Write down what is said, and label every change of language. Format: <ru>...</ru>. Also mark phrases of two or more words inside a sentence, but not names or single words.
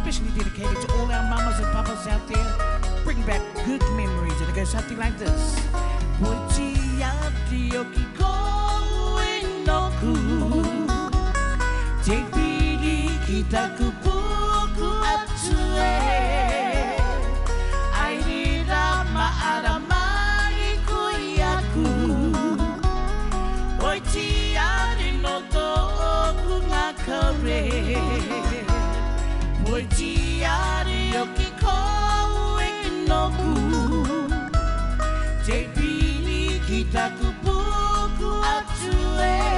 <en>dedicated to all our mamas and papas out there. Bring back good memories, and it goes something like this.</en> <rar>Poitiati okiko enoku, te pili kita kupuku atue, airira maaramai koiaku, poitiati no toku ngakare, poitiati okiko enoku, te pili kita kupuku atue,</rar>